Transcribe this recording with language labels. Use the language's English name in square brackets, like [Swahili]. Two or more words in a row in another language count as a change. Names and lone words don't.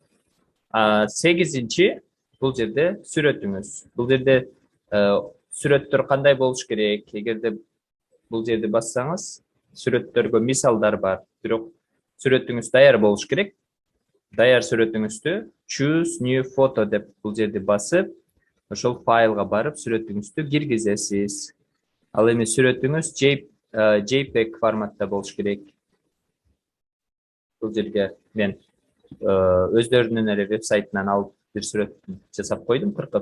[Kyrgyz] 8-чи бул жерде сүрөтүңүз. Бул жерде сүрөттөр кандай болуш керек? Эгерде бул жерди бассаңыз, сүрөттөргө мисалдар бар. Бирок сүрөтүңүз даяр болуш керек. Даяр сүрөтүңүздү [English] choose new photo [Kyrgyz] деп бул жерди басып, ошол файлга барып сүрөтүңүздү киргизесиз. Ал эми сүрөтүңүз JPEG форматта болуш керек. Бул жерге мен өздөрүнүн эле вебсайтынан алып бир сүрөт жасап койдум, кыркып.